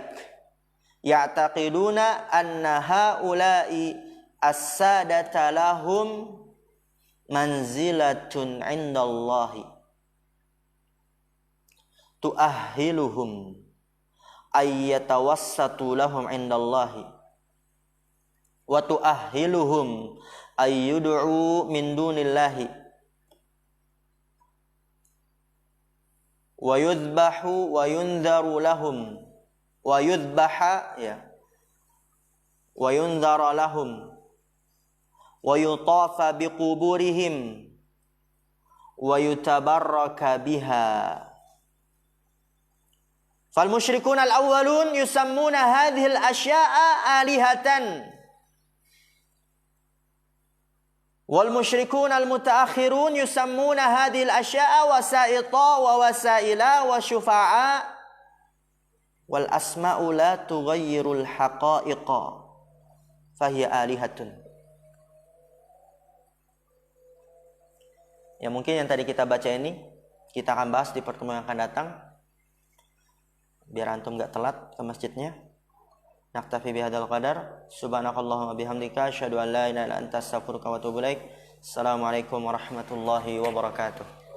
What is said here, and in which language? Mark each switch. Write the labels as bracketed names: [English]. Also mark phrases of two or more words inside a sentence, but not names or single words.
[Arabic] يعتقدون أن هؤلاء السادة لهم منزلة عند الله تؤهلهم أن يتوسط لهم عند الله وتؤهلهم أن يدعى من دون الله ويذبح وينذر لهم ويذبح يا وينذر لهم ويطاف بقبورهم ويتبرك بها. فالمشركون الأولون يسمون هذه الأشياء آلهة والمشركون المتأخرون يسمون هذه الأشياء وسائط ووسائل وشفعاء والأسماء لا تغير الحقائق فهي آلهة. [Indonesian] Ya mungkin yang tadi kita baca ini kita akan bahas di pertemuan yang akan datang. Biar antum enggak telat ke masjidnya. [Arabic] نكتفي بهذا القدر. سبحانك اللهم وبحمدك أشهد أن لا إله إلا أنت أستغفرك وأتوب إليك. السلام عليكم ورحمة الله وبركاته.